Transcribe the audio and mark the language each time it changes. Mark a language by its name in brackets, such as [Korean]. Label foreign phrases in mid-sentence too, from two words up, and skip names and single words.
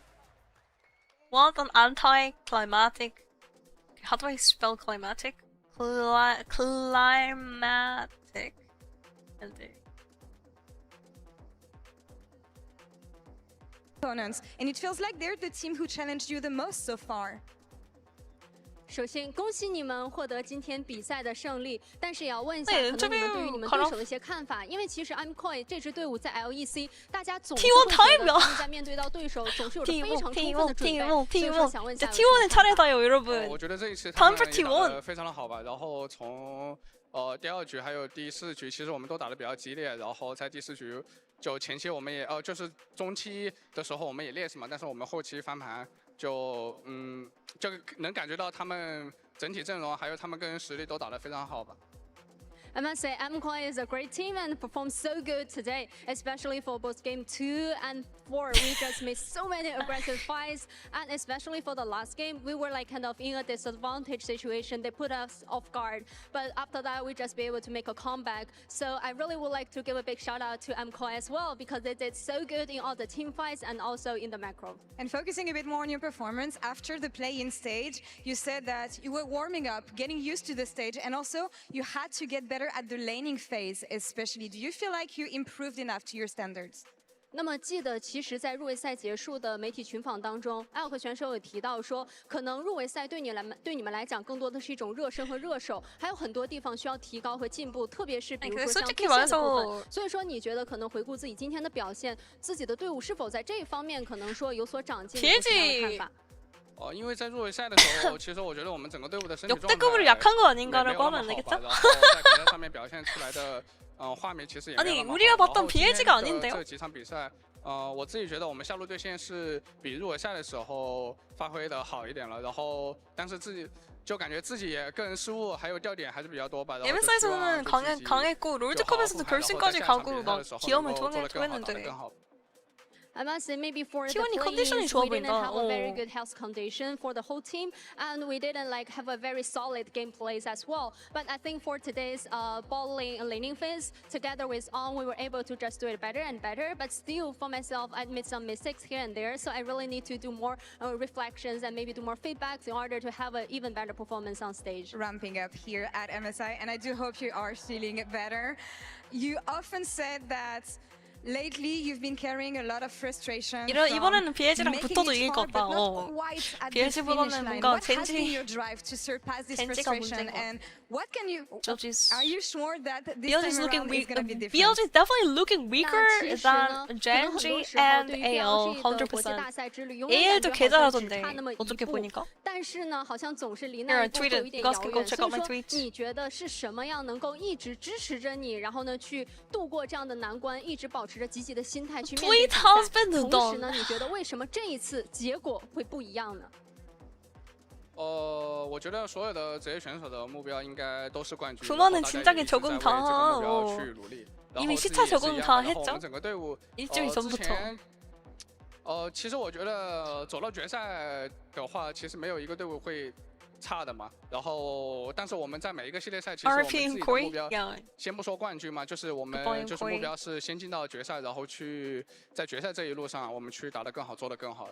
[English] What an anticlimactic. How do I spell climatic? Climatic ending. opponents, and it feels like they're the team who challenged you the most so far. [Chinese] 首先，恭喜你们获得今天比赛的胜利，但是也要问一下，可能你们对于你们对手的一些看法，因为其实 MKOI 这支队伍在 LEC， 大家总是会觉得他们在面对到对手总是有着非常充分的准备，所以说想问一下。 [Korean] T1의 차례다요, 여러분. [Chinese] 我觉得这一次他们也打得非常的好吧，然后从第2局还有第4局，其实我们都打得比较激烈，然后在第4局就前期我们也就是中期的时候我们也劣势嘛，但是我们后期翻盘。就能感觉到他们整体阵容还有他们个人实力都打得非常好吧。 [English] I must say, MKOI is a great team and performed so good today, especially for both game 2 and 4. We just made so many aggressive fights, and especially for the last game, we were like kind of in a disadvantage situation. They put us off guard, but after that, we just be able to make a comeback. So I really would like to give a big shout out to MKOI as well, because they did so good in all the team fights and also in the macro. And focusing a bit more on your performance, after the play-in stage, you said that you were warming up, getting used to the stage, and also you had to get better at the laning phase, especially. Do you feel like you improved enough to your standards? [Chinese] 那么记得，其实，在入围赛结束的媒体群访当中，艾克选手有提到说，可能入围赛对你们来讲，更多的是一种热身和热手，还有很多地方需要提高和进步，特别是比如说像对线的部分。所以说，你觉得可能回顾自己今天的表现，自己的队伍是否在这一方面可能说有所长进？有什么样的看法？因为在入围赛的时候，其实我觉得我们整个队伍的身体状态 [Korean] 역대급으로 약한 거 아닌가라고 하면 안 되겠죠? [Chinese] 然后在比赛上面表现出来的画面其实也没有那么好。 [Korean] 아니 우리가 봤던 BLG가 아닌데요? [Chinese] 这几场比赛，我自己觉得我们下路对线是比入围赛的时候发挥的好一点了，然后但是自己就感觉自己也个人失误还有掉点还是比较多吧。 [Korean] MSI에서는 강했고 롤드컵에서도 결승까지 가고 막 기염을 토했는데. [English] I must say, maybe for the play-ins, we didn't have a very good health condition for the whole team, and we didn't like have a very solid game plays as well. But I think for today's bowling and laning phase, together with On, we were able to just do it better and better. But still, for myself, I made some mistakes here and there, so I really need to do more reflections and maybe do more feedbacks in order to have an even better performance on stage. Ramping up here at MSI, and I do hope you are feeling better. You often said that lately, you've been carrying a lot of frustration. [Korean] 이번에는 BLG랑 붙어도 이길 것 같다. BLG보다는 뭔가 [English] your drive to surpass this frustration, and what can you? Are you sure that this BLG's time looking around weak. is going to be different? BLG is definitely looking weaker than Genji and AL 100%. [Korean] AL도 개 잘하던데 어떻게 보니까? [Chinese] 但是呢，好像总是离那一步有一点遥远。所以说，你觉得是什么样能够一直支持着你，然后呢，去度过这样的难关，一直保持着积极的心态去面对比赛？同时呢，你觉得为什么这一次结果会不一样呢？我觉得所有的职业选手的目标应该都是冠军。 [Korean] 그거는 진작에 적응 다 이미 시차 적응 다 했죠. [Chinese] 整个队伍 [Korean] 일주일 전부터. [Chinese] 其实我觉得走到决赛的话，其实没有一个队伍会差的嘛。然后，但是我们在每一个系列赛，其实我们自己的目标，先不说冠军嘛，就是我们就是目标是先进到决赛，然后去在决赛这一路上，我们去打得更好，做得更好。